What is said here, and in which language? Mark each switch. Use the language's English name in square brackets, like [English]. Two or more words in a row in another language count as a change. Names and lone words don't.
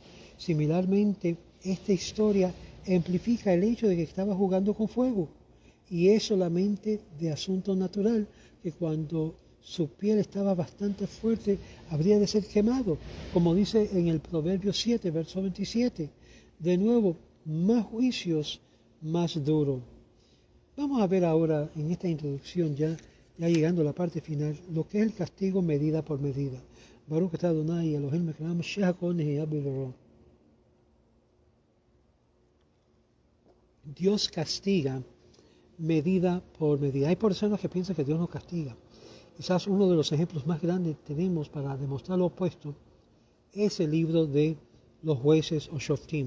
[Spanish] Similarmente, esta historia amplifica el hecho de que estaba jugando con fuego, y es solamente de asunto natural que cuando su piel estaba bastante fuerte habría de ser quemado, como dice en el Proverbio 7, verso 27. De nuevo, más juicios, más duro. Vamos a ver ahora en esta introducción, ya llegando a la parte final, lo que es el castigo medida por medida. [Hebrew] ברוך אתה אדני אלהינו מלך העולם שהכל נהיה בדברו. [Spanish] Dios castiga medida por medida. Hay personas que piensan que Dios no castiga. Quizás uno de los ejemplos más grandes que tenemos para demostrar lo opuesto es el libro de los jueces o Shoftim.